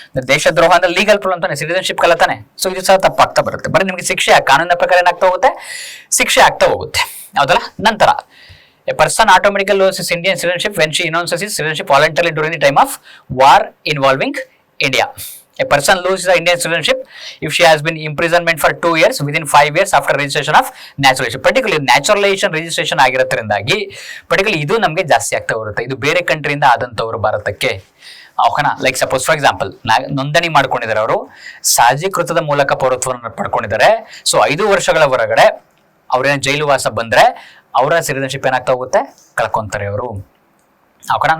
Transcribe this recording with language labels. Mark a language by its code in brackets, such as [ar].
[kn] ದೇಶದ್ರೋಹ ಅಂದ್ರೆ legal problem ತಾನೆ, citizenship ಕಲತಾನೆ. So ಇದು ಸಹ ತಪ್ಪಾಗ್ತಾ ಬರುತ್ತೆ. ಬರೀ ನಿಮಗೆ ಶಿಕ್ಷೆ ಕಾನೂನಿನ ಪ್ರಕಾರ ಏನಾಗ್ತಾ ಹೋಗುತ್ತೆ, ಶಿಕ್ಷೆ ಆಗ್ತಾ ಹೋಗುತ್ತೆ, ಹೌದಲ್ಲ. [en] ನಂತರ a person automatically loses Indian citizenship when she renounces his citizenship voluntarily during the time of war involving India. A person loses the Indian citizenship if she has been imprisonment for 2 years within 5 years after registration of naturalization. [kn] Particularly naturalization registration ಆಗಿರೋದ್ರಿಂದಾಗಿ particularly ಇದು ನಮಗೆ ಜಾಸ್ತಿ ಆಗ್ತಾ ಬರುತ್ತೆ. ಇದು ಬೇರೆ ಕಂಟ್ರಿಯಿಂದ ಆದಂತವರು ಭಾರತಕ್ಕೆ. ಓಕೆನಾ? [en] like suppose for example [kn] ನೋಂದಣಿ ಮಾಡ್ಕೊಂಡಿದ್ದಾರೆ, ಅವರು ಸಾಜೀಕೃತದ ಮೂಲಕ ಪೌರತ್ವವನ್ನು ಪಡ್ಕೊಂಡಿದ್ದಾರೆ. ಸೊ 5 ವರ್ಷಗಳ ಹೊರಗಡೆ ಅವ್ರೇನ ಜೈಲು ವಾಸ ಬಂದ್ರೆ ಅವರ ಸಿಟಿಜನ್ಶಿಪ್ ಏನಾಗ್ತಾ ಹೋಗುತ್ತೆ, ಕಳ್ಕೊಂತಾರೆ ಅವರು. ಓಕೆನಾ?